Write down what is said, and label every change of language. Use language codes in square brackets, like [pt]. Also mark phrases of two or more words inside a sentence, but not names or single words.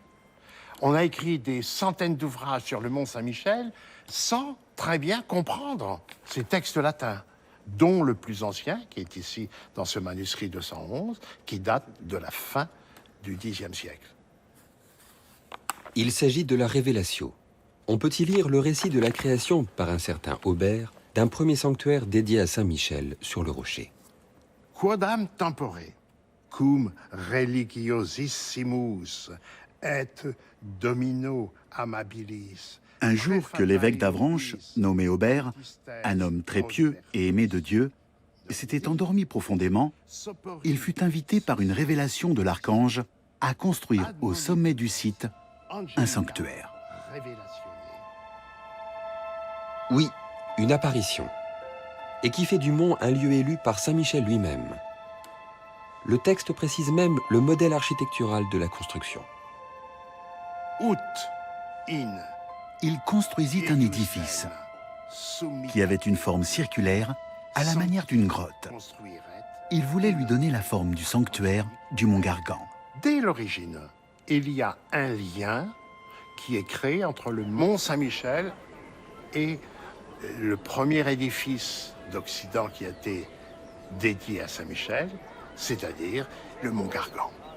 [fr] On a écrit des centaines d'ouvrages sur le Mont Saint-Michel sans très bien comprendre ces textes latins, dont le plus ancien, qui est ici dans ce manuscrit 211, qui date de la fin du Xe siècle. Il s'agit de la Révélatio. On peut y lire le récit de la création par un certain Aubert d'un premier sanctuaire dédié à Saint-Michel sur le rocher. [la] Quodam tempore, cum religiosissimus et domino amabilis. [fr] Un jour que l'évêque d'Avranches, nommé Aubert, un homme très pieux et aimé de Dieu, s'était endormi profondément, il fut invité par une révélation de l'archange à construire au sommet du site un sanctuaire. Oui, une apparition. Et qui fait du mont un lieu élu par Saint Michel lui-même. Le texte précise même le modèle architectural de la construction. [la] Ut in [fr] Il construisit un édifice qui avait une forme circulaire à la manière d'une grotte. Il voulait lui donner la forme du sanctuaire du mont Gargan. Dès l'origine, il y a un lien qui est créé entre le mont Saint-Michel et le premier édifice d'Occident qui a été dédié à Saint-Michel, c'est-à-dire le mont Gargan.